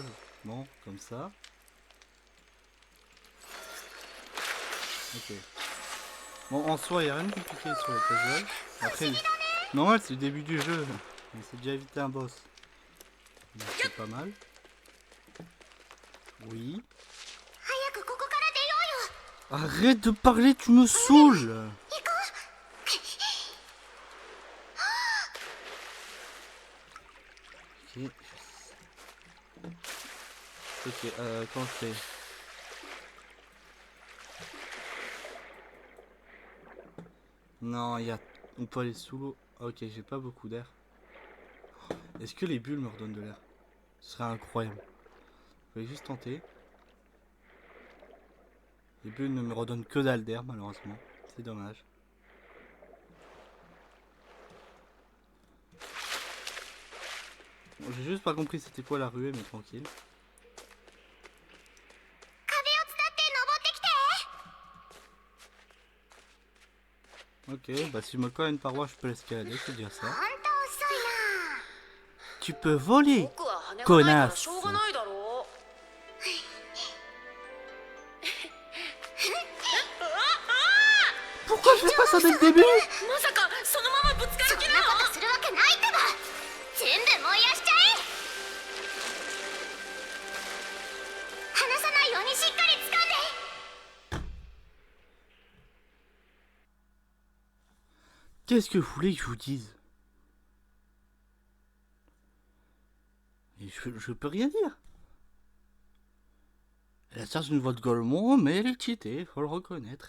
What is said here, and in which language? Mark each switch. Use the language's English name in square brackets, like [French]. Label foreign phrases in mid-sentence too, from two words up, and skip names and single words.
[French] Bon, comme ça. Ok. Bon, en soi, il n'y a rien de compliqué sur le puzzle. Après, normal, c'est le début du jeu. On s'est déjà évité un boss. Donc, c'est pas mal. Oui. [Japanese] 早くここから出ようよ。 [French] Arrête de parler, tu me saoules. [Japanese] 行こ [French] Ok. Ok, quand je fais... Non, il y a... On peut aller sous l'eau. Ok, j'ai pas beaucoup d'air. Est-ce que les bulles me redonnent de l'air? Ce serait incroyable. Je vais juste tenter. Les bulles ne me redonnent que dalle d'air, malheureusement. C'est dommage. Bon, j'ai juste pas compris c'était quoi la ruée, mais tranquille. [Japanese] う。壁を伝って登ってきて。 [French] Ok, bah si je me colle à une paroi, je peux l'escalader, c'est déjà [Japanese] ほ [French] ça. [Japanese] んと遅いな。 [French] Tu peux voler. [Japanese] 僕は羽がないから [French] connasse. [Japanese] しょうがないだろう。 [French] Pourquoi je fais pas ça dès le début? [Japanese] まさかそのままぶつかそんる気なの？なことするわけないってば。全部燃やしちゃえ。離さないようにしっかり掴んで。 [French] Qu'est-ce que vous voulez que je vous dise? Et je peux rien dire. Elle a certes une voix de Golemon, mais elle est cheatée, faut le reconnaître.